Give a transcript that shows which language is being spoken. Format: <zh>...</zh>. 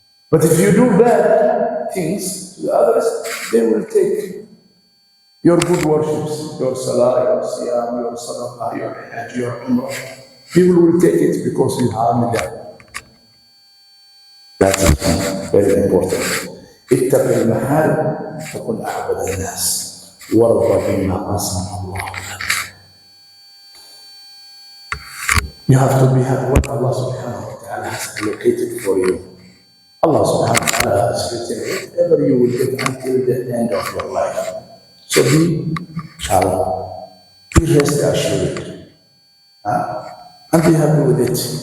<en>But if you do bad things to the others, they will take your good worships, your salah, your siyam, your sadaqah, your hajj, your umrah. People will take it because you harm them. That is very important.</en> <ar>اتق المحارم تكن أعبد الناس وارضى بما قسم الله لك.</ar> <en>You have to be happy what Allah subhanahu wa ta'ala has allocated for you. Allah subhanahu wa ta'ala has written whatever you will get until the end of your life. So be calm, be rest assured, and be happy with it.</en>